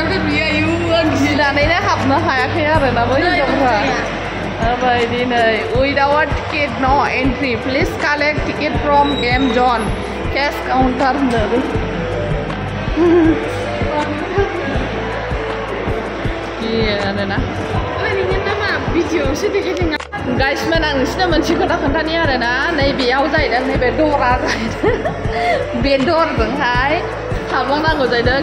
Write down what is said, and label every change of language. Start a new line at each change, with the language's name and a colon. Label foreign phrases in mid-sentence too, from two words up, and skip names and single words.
Bodo: दोनबोयो आयु गिनानैनो हाबनो हायाखै आरोना बै हिनजावफ्रा माबायदि नै
English: without ticket no entry please collect ticket from game zone cash counter
Bodo: होनदों आरोना ओरैनो नामा भिडिअआवसो देखायदों गाइस मोन आं नोंसिनो मोनसे खोथा खोन्थानि आरोना नैबेयाव जाहैदों नैबे दरा जाहैदों बे दरजोंहाय हाबलांनांगौ जाहैदों